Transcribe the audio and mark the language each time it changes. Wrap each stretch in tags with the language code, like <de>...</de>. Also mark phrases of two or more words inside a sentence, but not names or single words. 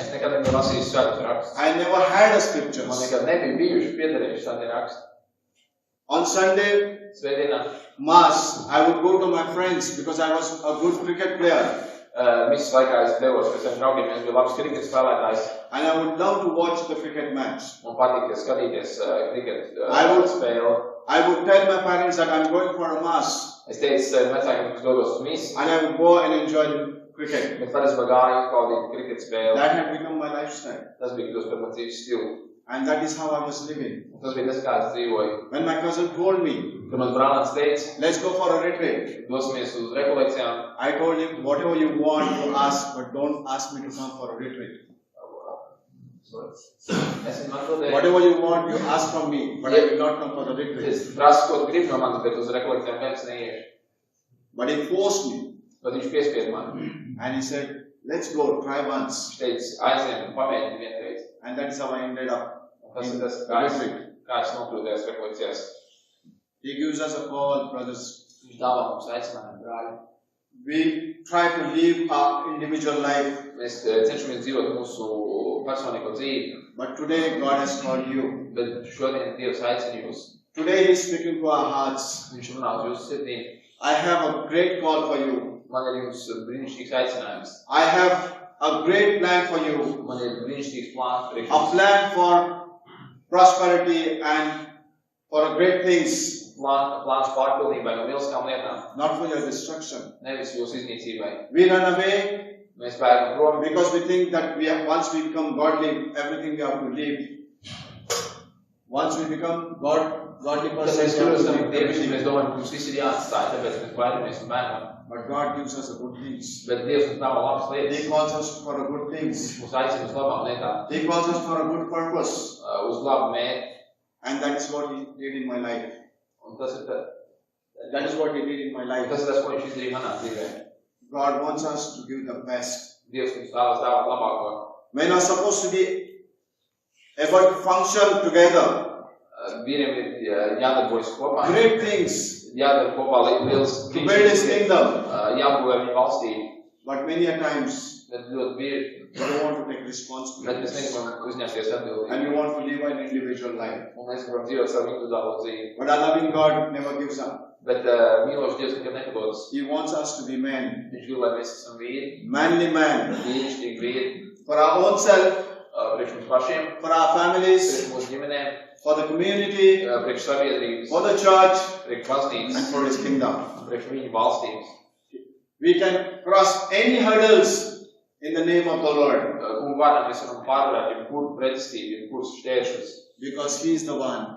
<lv>Es nekad nebiju lasījis svētus rakstus.</lv> <en>I never had the</en> <lv>Man</lv> <en>scriptures.</en> <lv>nekad nebija bijuši piederējuši tādi raksti.</lv> <en>On Sunday,</en> <lv>Svētdienā</lv> <en>Mass, I would go to my friends because I was a good cricket player.</en> <lv>misas laikā es devos pie saviem draugiem, es biju labs kriketa spēlētājs.</lv> <en>And I would love to watch the cricket match.</en> <lv>Man patīk skatīties kriketa</lv> <en>I would-</en> <lv>spēli.</lv> <en>I would tell my parents that I'm going for a mass.</en> <lv>Es teicu saviem vecākiem, ka es dodos uz misi,</lv> <en>And I would go and enjoy the cricket.</en> <lv>bet parasti gāju izbaudīt kriketa spēli.</lv> <en>That had become my lifestyle.</en> <lv>Tas bija kļūst par man dzīves stilu.</lv> <en>And that is how I was living.</en> <lv>Un tas bija tas, kā es dzīvoju.</lv> <en>When my cousin told me,</en> <lv>Kad mans brālis teica,</lv> <en>let's go for a retreat,</en> <lv>dosimies uz rekolekcijām,</lv> <en>I told him, whatever you want, you ask, but don't ask me to come for a retreat.</en> <lv>es viņam atbildēju,</lv> <en>Whatever you want, you ask from me, but I will not come for the retreat.</en> <lv>es prasu, ko tu gribi no manis, bet uz rekolekcijām gan es neiešu.</lv> <en>But he forced me.</en> <lv>Bet viņš piespied mani.</lv> <en>And he said, let's go, try once.</en> <lv>Viņš teica, aiziem un pamēģini vienreiz.</lv> <en>And that is how I ended up</en> <lv>Un tas ir</lv> <en>in</en> <lv>tas,</lv> <en>the</en> <lv>kā es</lv> <en>retreat.</en> <lv>nokļūdējos rekolekcijās.</lv> <en>He gives us a call, brothers.</en> <lv>Viņš dāvā mums aicinājumu, brāļi.</lv> <en>We try to live our individual life,</en> <lv>Mēs cenšamies dzīvot mūsu personīgo dzīvi,</lv> <en>but today God has called you.</en> <lv>bet šodien Dievs aicina jūs.</lv> <en>Today He is speaking to our hearts.</en> <lv>Viņš runā uz jūsu sirdīm.</lv> <en>I have a great call for you.</en> <lv>Man ir jums brīnišķīgs aicinājums.</lv> <en>I have a great plan for you.</en> <lv>Man ir brīnišķīgs plāns priekš</lv> <en>A</en> <lv>jums.</lv> <en>plan for prosperity and for great things,</en> <lv>Plāns pārpilnībai un lieliskām lietām,</lv> <en>not for your destruction.</en> <lv>nevis jūsu iznīcībai.</lv> <en>We run away</en> <lv>Mēs bēgam prom,</lv> <en>because we think that once we become godly, everything we have to live. Once we become godly</en> <lv>kad</lv> <en>persons,</en> <lv>mēs</lv> <en>we have to</en> <lv>kļūstam</lv> <en>live</en> <lv>dievišķi,</lv> <en>everything.</en> <lv>mēs domājam, ka mums viss ir jāatstāj, tāpēc mēs baidāmies un bēgam.</lv> <en>But God gives us a good things.</en> <lv>Bet Dievs mums dāvā labas</lv> <en>He</en> <lv>lietas.</lv> <en>calls us for a good things.</en> <lv>Mums aicina uz labām lietām,</lv> <en>He calls us for a good purpose.</en> <lv>uz labu mērķi.</lv> <en>And that is what He did in my life.</en> <lv>Un tas ir tas,</lv> <en>That is what He did in my life.</en> <lv>ko viņš izdarīja manā dzīvē.</lv> <en>God wants us to give the best.</en> <lv>Dievs mums vēlas dāvāt labāko.</lv> <en>Men are supposed to be able to function together.</en> <lv>Vīriem ir jādarbojas kopā,</lv> <en>Great things.</en> <lv>jādara kopā liels</lv> <en>To build His kingdom.</en> <lv>jābūvē viņa valstī.</lv> <en>But many a times</en> <lv>bet ļoti bieži,</lv> <en>you don't want to take</en> <lv>bet mēs</lv> <en>responsibility.</en> <lv>negribam uzņemties atbildību.</lv> <en>And you want to live an individual life.</en> <lv>Un mēs gribam dzīvot savu individuālo dzīvi.</lv> <en>But our loving God never gives up.</en> <lv>Bet mīlošs Dievs nekad nepadodas.</lv> <en>He wants us to be men.</en> <lv>Viņš grib, lai mēs esam vīri,</lv> <en>Manly men.</en> <lv>vīrišķīgi vīri,</lv> <en>For our own self,</en> <lv>priekš mums pašiem,</lv> <en>for our families,</en> <lv>priekš mūsu ģimenēm,</lv> <en>for the community,</en> <lv>priekš sabiedrības,</lv> <en>for the church,</en> <lv>priekš baznīcas,</lv> <en>and for His kingdom.</en> <lv>priekš viņu valstības.</lv> <en>We can cross any hurdles in the name of the Lord.</en> <lv>Kungu vārdā mēs varam pārvarēt jebkuru pretestību, jebkurus šķēršļus,</lv> <en>Because He is the one</en>